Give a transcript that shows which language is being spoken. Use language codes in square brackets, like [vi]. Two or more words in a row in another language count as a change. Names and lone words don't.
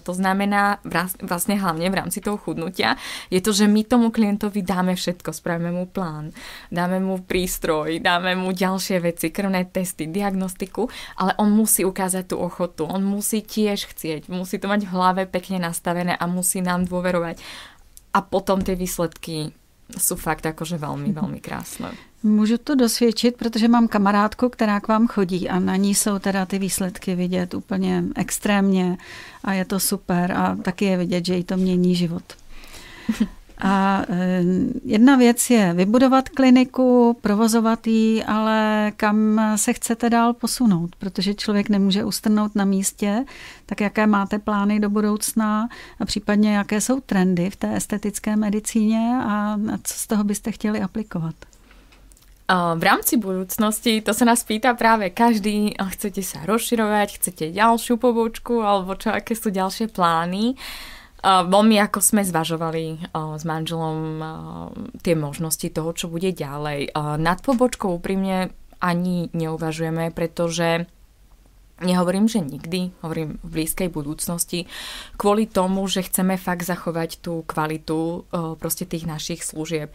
[sk] To znamená vlastne hlavne v rámci toho chudnutia, je to, že my tomu klientovi dáme všetko, spravíme mu plán, dáme mu prístroj, dáme mu ďalšie veci, krvné testy, diagnostiku, ale on musí ukázať tú ochotu, on musí tiež chcieť, musí to mať v hlave pekne nastavené a musí nám dôverovať. A potom tie výsledky sú fakt akože veľmi, veľmi krásne. [cs] Můžu to dosvědčit, protože mám kamarádku, která k vám chodí a na ní jsou teda ty výsledky vidět úplně extrémně a je to super a taky je vidět, že jí to mění život. A jedna věc je vybudovat kliniku, provozovat ji, ale kam se chcete dál posunout, protože člověk nemůže ustrnout na místě, tak jaké máte plány do budoucna a případně jaké jsou trendy v té estetické medicíně a co z toho byste chtěli aplikovat? [sk] V rámci budúcnosti, to sa nás pýta práve každý, chcete sa rozširovať, chcete ďalšiu pobočku alebo čo, aké sú ďalšie plány. Veľmi ako sme zvažovali s manželom tie možnosti toho, čo bude ďalej. Nad pobočkou úprimne ani neuvažujeme, pretože nehovorím, že nikdy, hovorím v blízkej budúcnosti, kvôli tomu, že chceme fakt zachovať tú kvalitu proste tých našich služieb.